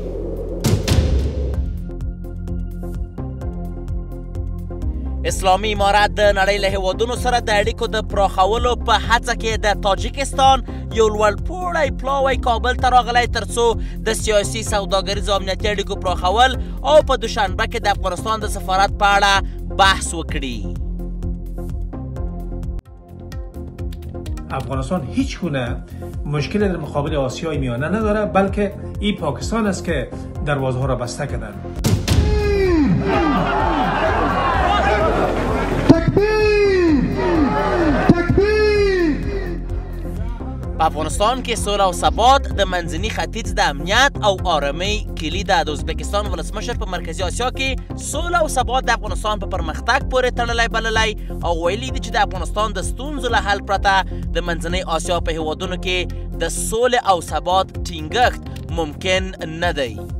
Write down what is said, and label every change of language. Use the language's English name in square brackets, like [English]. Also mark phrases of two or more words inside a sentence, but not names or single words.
[Pashto] اسلامي امارت د نړۍ له هېوادونو سره د اړیکو د پراخولو په هڅه کې د تاجکستان یو لوړپوړی پلاوی کابل ته راغلی تر څو د سیاسي سوداګریزو امنیتي اړیکو پراخول او په دوشنبه کې د افغانستان د سفارت په اړه بحث وکړي. [Persian] افغانستان هیچ گونه مشکل در مقابل آسیای میانه نداره، بلکه این پاکستان است که دروازه ها را بسته کردن. [Pashto] په افغانستان کې سوله او ثبات د منځني ختیځ د امنیت او آرامۍ کلي ده. د ازبکستان ولسمشر په مرکزي اسیا کې سوله او ثبات د افغانستان په پرمختګ پورې تړلی بللی او ویلي دي چې د افغانستان د ستونزو له حل پرته د منځنۍ اسیا په هیوادونو کې د سولې او ثبات ټینګښت ممکن نه دی.